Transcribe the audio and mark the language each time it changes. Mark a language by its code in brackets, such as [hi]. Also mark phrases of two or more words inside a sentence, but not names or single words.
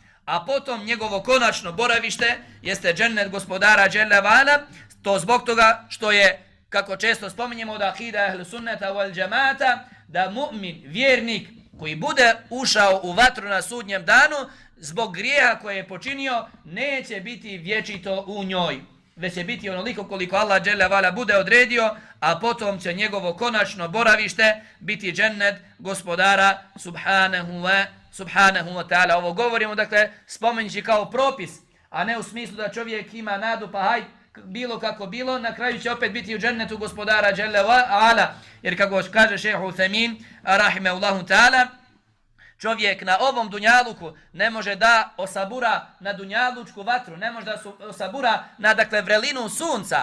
[bs] A potom njegovo konačno boravište jeste džennet gospodara [ar] جل وعلا, [bs] to zbog toga što je, kako često spominjemo od akida [ar] أهل السنة والجماعة, [bs] da mu'min, vjernik koji bude ušao u vatru na sudnjem danu zbog grijeha koje je počinio, neće biti vječito u njoj, već će biti onoliko koliko Allah [ar] جل وعلا [bs] bude odredio, a potom će njegovo konačno boravište biti džennet gospodara [ar] سبحانه وتعالى. [bs] Ovo govorimo, dakle, spomenjući kao propis, a ne u smislu da čovjek ima nadu pa haj, bilo kako bilo, na kraju će opet biti u džennetu gospodara [ar] جل وعلا. [bs] Jer kako kaže šejh Uthejmin [ar] رحمه الله تعالى, [bs] čovjek na ovom dunjaluku ne može da osabura na dunjalučku vatru, ne može da osabura na, dakle, vrelinu sunca.